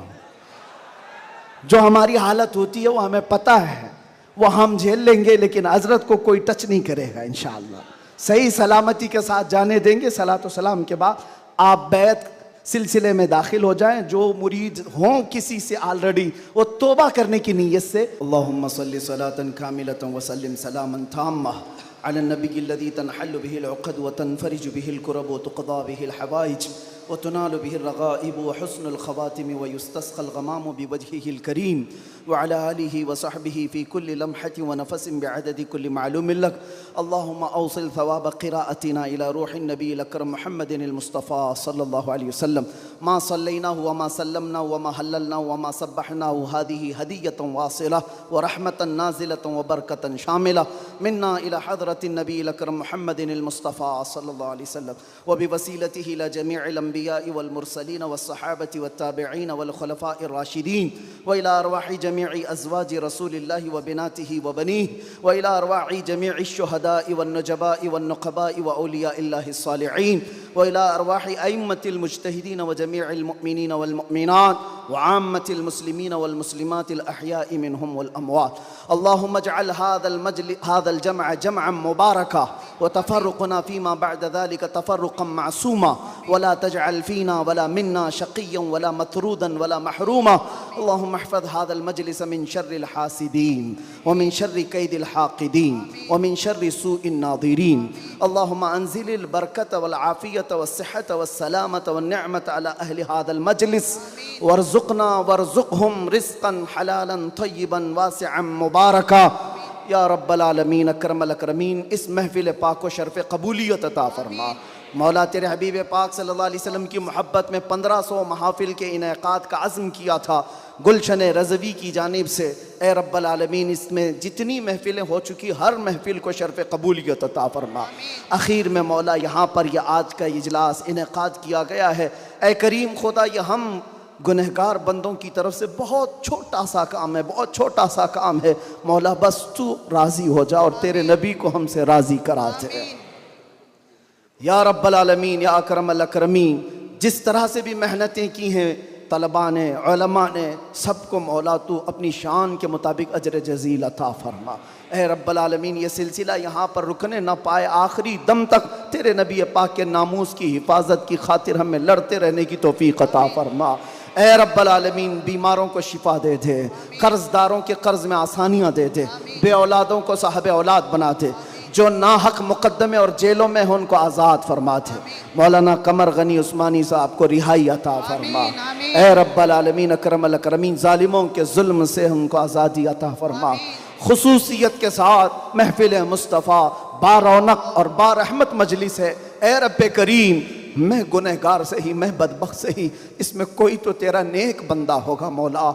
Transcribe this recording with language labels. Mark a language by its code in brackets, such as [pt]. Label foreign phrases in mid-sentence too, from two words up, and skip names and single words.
[hi] जो हमारी हालत होती है वो हमें पता है, वो हम झेल लेंगे, लेकिन हजरत को कोई टच नहीं करेगा इंशाअल्लाह। सही सलामती के साथ जाने देंगे। सलात व सलाम के बाद आप बैत सिलसिले में दाखिल हो जाएं। जो मुरीद हों किसी से ऑलरेडी, वो तौबा करने की नीयत से [ar] اللهم صل صلاة كاملة وسلم سلاما تاما على النبي الذي تنحل به العقد وتنفرج به الكرب وتقضى به الحوائج وتنال به الرغائب وحسن الخواتيم ويستسقى الغمام بوجهه الكريم وعلى آله وصحبه في كل لمحة ونفس بعدد كل معلوم لك. اللهم أوصل ثواب قراءتنا إلى روح النبي الأكرم محمد المصطفى صلى الله عليه وسلم ما صليناه وما سلمناه وما هللناه وما سبحناه هذه هدية واصلة ورحمة نازلة وبركة شاملة منا إلى حضرة النبي الأكرم محمد المصطفى صلى الله عليه وسلم وبوسيلته إلى جميع الأنبياء والمرسلين والصحابة والتابعين والخلفاء الراشدين وإلى أرواح جميع أزواج رسول الله وبناته وبنيه وإلى أرواح جميع الشهداء والنجباء والنقباء وأولياء الله الصالحين وإلى أرواح أئمة المجتهدين وجميع المؤمنين والمؤمنات وعامة المسلمين والمسلمات الأحياء منهم والأموات. اللهم اجعل هذا الجمع جمعا مباركا وتفرقنا فيما بعد ذلك تفرقا معصوما ولا تجعل فينا ولا منا شقيا ولا مطرودا ولا محروما. اللهم احفظ هذا المجلس من شر الحاسدين ومن شر كيد الحاقدين ومن شر سوء الناظرين. اللهم أنزل البركة والعافية والصحة والسلامة والنعمة على أهل هذا المجلس وارزقنا وارزقهم رزقا حلالا طيبا واسعا مباركا يا رب العالمين أكرم الأكرمين. [hi] इस महफ़िल पाक को शर्फ़ कबूलियत अता फ़रमा। मौला तेरे हबीब पाक सल्लल्लाहु अलैहि वसल्लम की मोहब्बत में 1500 महाफ़िल के इनेक़ाद का अज़्म किया था गुलशन रज़वी की जानिब से। ए [ar] رب العالمين, [hi] इसमें जितनी महफ़िलें हो चुकी हर महफ़िल को शर्फ़ कबूलियत अता फ़रमा। आखिर में मौला यहाँ पर यह आज का इजलास इनेक़ाद किया गया है। ए करीम खुदा, यह हम गुनहगार बंदों की तरफ से बहुत छोटा सा काम है, बहुत छोटा सा काम है। मौला बस तू राज़ी हो जा और तेरे नबी को हमसे राज़ी करा दे [ar] يا رب العالمين يا أكرم الأكرمين. [hi] जिस तरह से भी मेहनतें की हैं तलबा ने, उलमा ने, सबको मौला तू अपनी शान के मुताबिक अजर जज़ील अता फ़रमा। ए [ar] رب العالمين, [hi] ये सिलसिला यहाँ पर रुकने न पाए, आखिरी दम तक तेरे नबी पाक के नामूस की हिफाजत की खातिर हमें लड़ते रहने की तौफ़ीक़ अता फ़रमा। ए [ar] رب العالمين, [hi] बीमारों को शिफा दे दे, कर्ज़दारों के कर्ज़ में आसानियाँ दे दे, बे औलादों को साहब औलाद बना दे, जो नाहक मुकद्दमे और जेलों में हो उनको आज़ाद फरमा दे। मौलाना कमर गनी उस्मानी साहब को रिहाई अता फरमा। [ar] ए رب العالمين أكرم الأكرمين, [hi] ज़ालिमों के जुल्म से उनको आज़ादी अता फरमा। खुसूसियत के साथ महफिल मुस्तफ़ा बारौनक और बारहमत मजलिस है। ए रब्बे करीम, मैं गुनहगार से ही, मैं बदबख्त से ही, इसमें कोई तो तेरा नेक बंदा होगा मौला।